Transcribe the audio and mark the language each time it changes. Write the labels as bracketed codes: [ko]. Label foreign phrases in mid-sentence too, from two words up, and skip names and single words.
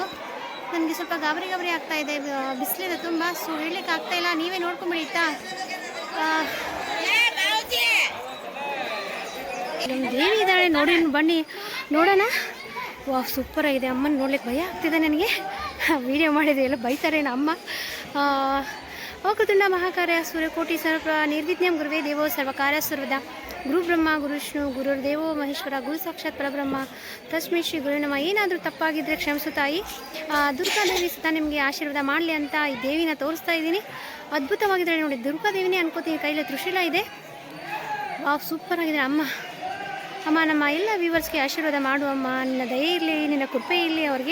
[kn] ನನಗೆ ಸ್ವಲ್ಪ ಗಾಬರಿ ಆಗ್ತಾ ಇದೆ, ಬಿಸಿಲಿದೆ ತುಂಬ, ಸೊ ಹೇಳಲಿಕ್ಕೆ ಆಗ್ತಾ ಇಲ್ಲ, ನೀವೇ ನೋಡ್ಕೊಂಬಿಡಿ ಆಯಿತಾ. ದೇವಿ ಇದ್ದಾಳೆ ನೋಡಿ, ಬನ್ನಿ ನೋಡೋಣ. ವಾ, ಸೂಪರ್ ಆಗಿದೆ. ಅಮ್ಮನ ನೋಡ್ಲಿಕ್ಕೆ ಭಯ ಆಗ್ತಿದೆ ನನಗೆ, ವಿಡಿಯೋ ಮಾಡಿದೆ ಎಲ್ಲ ಬೈತಾರೆ ಅಮ್ಮ. [sa] ವಕ್ರತುಂಡ ಮಹಾಕಾರ್ಯ ಸೂರ್ಯಕೋಟಿ ಸರ್ವ ನಿರ್ವಿಘ್ನಂ ಗುರುವೇ ದೇವೋ ಸರ್ವಕಾರ್ಯ ಸರ್ವದ ಗುರು ಬ್ರಹ್ಮ ಗುರು ವಿಷ್ಣು ಗುರುರ್ ದೇವೋ ಮಹೇಶ್ವರ ಗುರು ಸಾಕ್ಷಾತ್ ಪರಬ್ರಹ್ಮ ತಸ್ಮೈ ಶ್ರೀ ಗುರು ನಮಃ. [kn] ಏನಾದರೂ ತಪ್ಪಾಗಿದ್ದರೆ ಕ್ಷಮಿಸು ತಾಯಿ. ದುರ್ಗಾದೇವಿ ಸುತ್ತ ನಿಮಗೆ ಆಶೀರ್ವಾದ ಮಾಡಲಿ ಅಂತ ಈ ದೇವಿನ ತೋರಿಸ್ತಾ ಇದ್ದೀನಿ. ಅದ್ಭುತವಾಗಿದ್ದಾರೆ ನೋಡಿ, ದುರ್ಗಾದೇವಿನೇ ಅನ್ಕೋತೀನಿ, ಕೈಯಲ್ಲಿ ತ್ರಿಶೂಲ ಇದೆ. ವಾವ್, ಸೂಪರ್ ಆಗಿದೆ ಅಮ್ಮ. ಅಮ್ಮ, ನಮ್ಮ ಎಲ್ಲ ವ್ಯೂವರ್ಸ್ಗೆ ಆಶೀರ್ವಾದ ಮಾಡು ಅಮ್ಮ, ನಿನ್ನ ದಯೆ ಇರಲಿ, ನಿನ್ನ ಕೃಪೆ ಇರಲಿ ಅವ್ರಿಗೆ.